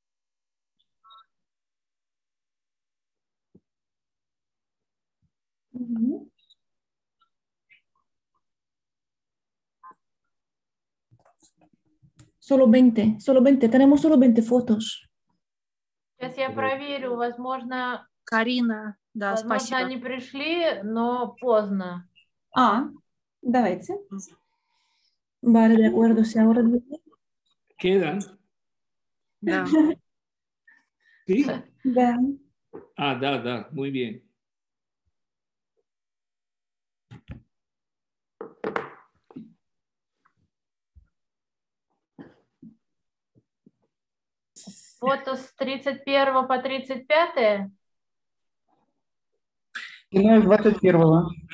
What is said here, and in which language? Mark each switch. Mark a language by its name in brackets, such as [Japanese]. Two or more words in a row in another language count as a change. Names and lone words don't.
[Spanish] Solo 20, tenemos solo 20 fotos. [Russian] Сейчас я проверю, возможно, Карина, да, возможно, спасибо. они пришли, но поздно. Давайте. [Spanish] Vale, de acuerdo. Si ahora... ¿Quedan? [Russian] Да. [Spanish] ¿Sí? [Russian] Да. [Spanish] Ah, da, muy bien. [Russian] Фото с 31 по 35? С 21-го.